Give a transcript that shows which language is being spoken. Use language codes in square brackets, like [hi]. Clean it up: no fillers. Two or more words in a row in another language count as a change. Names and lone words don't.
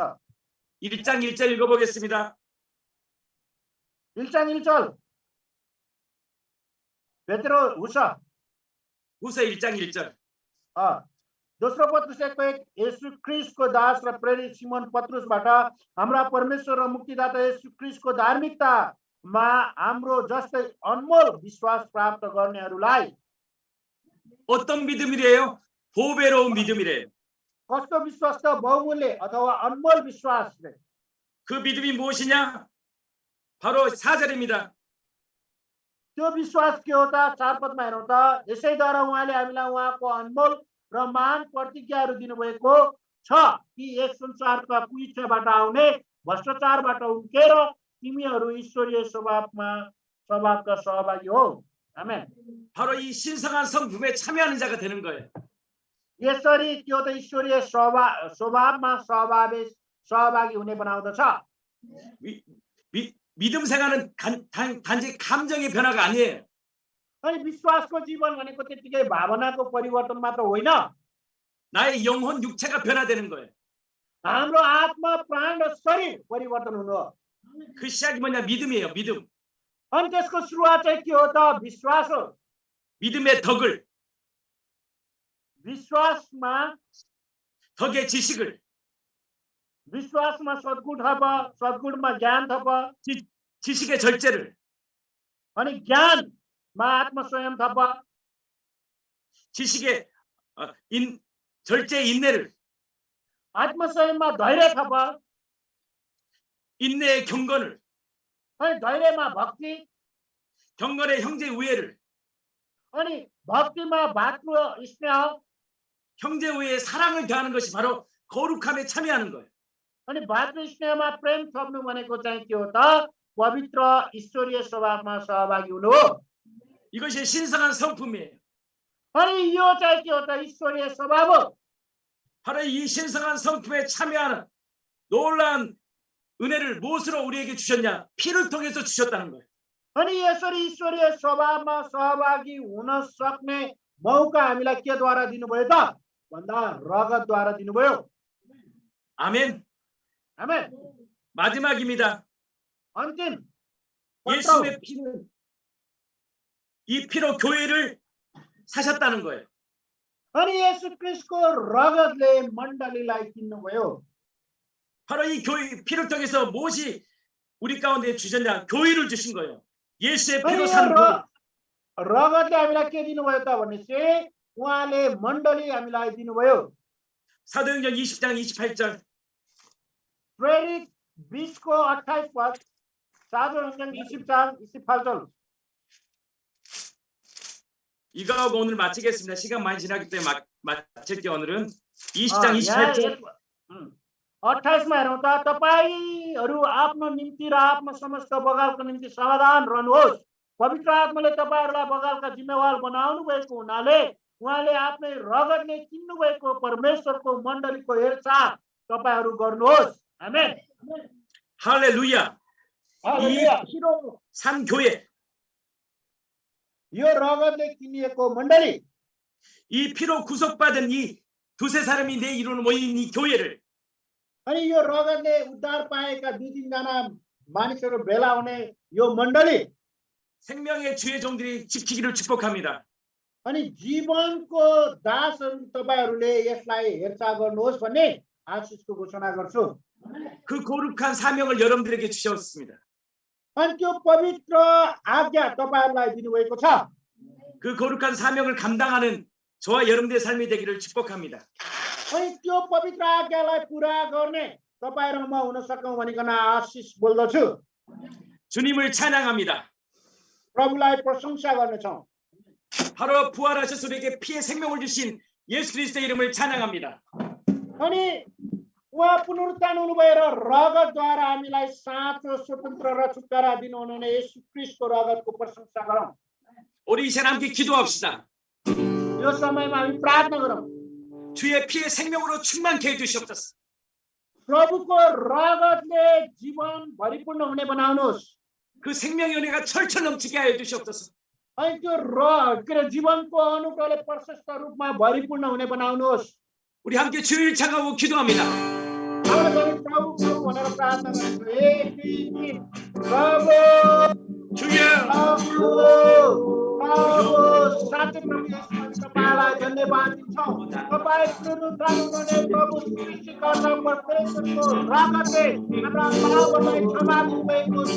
[ko] 1장 1절 읽어보겠습니다. 1장 1절 베드로 हुसा 후서 1장 1절. [ne] दोस्रो पत्रुस 1:1 येशू ख्रीष्टको दास र प्रेरित सिमोन पत्रुसबाट हाम्रा परमेश्वर र मुक्तिदाता येशू ख्रीष्टको धार्मिकतामा हाम्रो जस्तै अनमोल विश्वास प्राप्त गर्नेहरूलाई। [ko] 어떤 믿음이래요? 보배로운 믿음이래요. [ne] कस्तो विश्वास त बहुमूल्य अथवा अनमोल विश्वासले। [ko] 그 믿음이 무엇이냐? 바로 4절입니다. [ne] त्यो विश्वास के हो त 4 पदमा हेरौँ त यसैद्वारा उहाँले हामीलाई उहाँको अनमोल र महान प्रतिज्ञाहरू दिनुभएको छ कि यस संसारका कुइच्छाबाट आउने भ्रष्टाचारबाट उम्केर तिमीहरू ईश्वरीय स्वभावका सहभागी हो। आमेन। [ko] 바로 이 신성한 성품에 참여하는 자가 되는 거예요. [ne] यसरी त्यो त ईश्वरीय स्वभावमा सहभागी हुने बनाउँदछ। [ko] 믿음 생활은 단지 감정의 변화가 아니에요. [ne] अनि विश्वासको जीवन भनेको त्यतिकै भावनाको परिवर्तन मात्र होइन। [ko] 나의 영혼 육체가 변화되는 거예요. [ne] हाम्रो आत्मा प्राण र शरीर परिवर्तन हुनु हो। [ko] 그 시작이 뭐냐? 믿음이에요. 믿음. [ne] अनि त्यसको सुरुवात चाहिँ के हो त विश्वास हो। [ko] 믿음의 덕을, [ne] विश्वासमा [ko] 덕의 지식을, [ne] विश्वासमा सद्गुण थप, सद्गुणमा ज्ञान थप, [ko] 지식의 절제를, [ne] अनि ज्ञानमा आत्मसंयम थप, [ko] 지식의 절제의 인내를, [ne] आत्मसंयममा धैर्य थप, [ko] 인내의 경건을, [ne] अनि धैर्यमा भक्ति, [ko] 경건의 형제 우애를, [ne] अनि भक्तिमा भातृ स्नेह, [ko] 형제 우애의 사랑을 더하는 것이 바로 거룩함에 참여하는 거예요. [ne] अनि भातृ स्नेहमा प्रेम थप्नु भनेको चाहिँ के हो त पवित्र ईश्वरीय स्वभावमा सहभागी हुनु हो। [ko] 이것이 신성한 성품이에요. [ne] अनि यो चाहिँ के हो त ईश्वरीय स्वभाव हो। [ko] 바로 이 신성한 성품에 참여하는 놀라운 은혜를 무엇으로 우리에게 주셨냐? 피를 통해서 주셨다는 거예요. [ne] अनि यसरी ईश्वरीय स्वभावमा सहभागी हुन सक्ने मौका हामीलाई केद्वारा दिनुभयो त भन्दा रगतद्वारा दिनुभयो। [ko] 아멘. [ne] आमेन। [ko] 마지막입니다. [ne] अन्तिम [ko] 예수의 피는 이 피로 교회를 사셨다는 거예요. [ne] अनि येशू ख्रीष्टको रगतले मण्डलीलाई किन्नुभयो। [ko] 바로 이 교회 피를 통해서 무엇이 우리 가운데 주셨냐? 교회를 주신 거예요. 예수의 피로 산 교회. [ne] रगतले हामीलाई के दिनुभयो त भनेपछि उहाँले मण्डली हामीलाई दिनुभयो। [ko] 사도행전 20장 28절. [ne] प्रेरित 20को 28 पद, [ko] 사도행전 20장 28절। 이거하고 오늘 마치겠습니다. 시간 많이 지나기 때문에 마칠게요. 오늘은 20장 28절. [ne] 28मा हेरौँ त तपाईहरू आफ्नो निम्ति र आफ्नो समस्त बगालको निम्ति सावधान रहनुहोस्। पवित्र आत्माले तपाईहरूलाई बगालका जिम्मेवार बनाउनु भएको हुनाले उहाँले आफ्नै रगतले किन्नु भएको परमेश्वरको मण्डलीको हेरचाह तपाईहरू गर्नुहोस्। आमेन। [ko] 할렐루야. 이 피로 산 교회. [ne] यो रगतले किनिएको मण्डली, [ko] 이 피로 구속받은 이 두세 사람이 내 이루는 모인 이 교회를 [ne] अनि यो रगतले उद्धार पाएका 2-3जना मानिसहरू भेला हुने यो मण्डली [ko] 생명의 주의 종들이 지키기를 축복합니다. [ne] अनि जीवनको दासहरू तपाईहरूले यसलाई हेरचाह गर्नुहोस् भन्ने आशिषको घोषणा गर्छु। [ko] 그 거룩한 사명을 여러분들에게 주셨습니다. [ne] अनि त्यो पवित्र आज्ञा तपाईहरुलाई दिनुभएको छ। [ko] 그 거룩한 사명을 감당하는 저와 여러분들의 삶이 되기를 축복합니다. [ne] अनि त्यो पवित्र आज्ञालाई पूरा गर्ने तपाईहरु म हुन सकौं भनिकन आशिष बोल्दछु। [ko] 주님을 찬양합니다. [ne] प्रभुलाई प्रशंसा गर्नेछौं। [ko] 바로 부활하셔서 우리에게 피의 생명을 주신 예수 그리스도의 이름을 찬양합니다. [ne] अनि उहाँ पुनरुत्थान हुनुभयो र रगतद्वारा हामीलाई साँचो स्वतन्त्र र छुटकारा दिनुहुने येशू ख्रीष्टको रगतको प्रशंसा गरौँ। [ko] 우리 이 시간 함께 기도합시다. [ne] यो समयमा हामी प्रार्थना गरौँ। [ko] 주의 피의 생명으로 충만케 해주시옵소서. [ne] प्रभुको रगतले जीवन भरिपूर्ण हुने बनाउनुहोस्। [ko] 그 생명의 은혜가 철철 넘치게 하여 주시옵소서. [ne] अनि त्यो जीवनको अनुग्रहले प्रशस्त रूपमा भरिपूर्ण हुने बनाउनुहोस्। [ko] 우리 함께 주를 찬양하고 기도합니다. [ne] प्रभु प्रभु भनेर प्रार्थना गर्छौँ। हे प्रभु [ko] 주여 [ne] साँच्चै प्रभु येशू तपाईलाई धन्यवाद दिन्छौँ। तपाईँ पुनरुत्थान हुनुहुने प्रभु सृष्टिकर्ता परमेश्वरको रगतले हाम्रा पापहरूलाई क्षमा दिनुभएको छ।